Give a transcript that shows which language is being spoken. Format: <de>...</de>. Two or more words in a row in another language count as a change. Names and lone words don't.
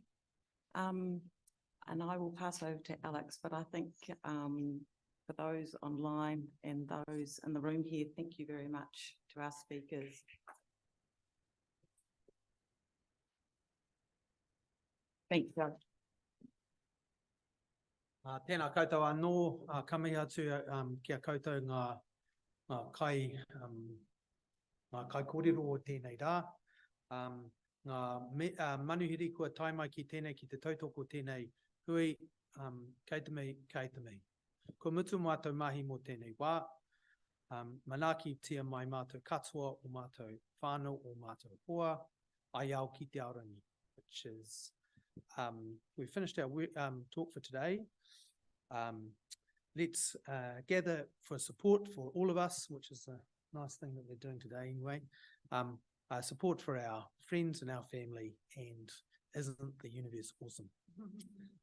<en>And I will pass over to Alex, but I think for those online and those in the room here, thank you very much to our speakers. Thank you.</en> <mi>Tēnā koutou anō, kami atu kia koutou ngā kai kōrero o tēnei rā. Ngā manuhiri kua tai mai ki tēnei ki te tautoko tēnei hui, kei te mei, kei te mei. Ko mutu mātou mahi mō tēnei wā, manaki tia mai mātou katoa o mātou whānau o mātou hoa, ai au ki te aorangi,</mi> <en>which is, we finished our talk for today. Let's gather for support for all of us, which is a nice thing that we're doing today anyway. Support for our friends and our family, and isn't the universe awesome?</en>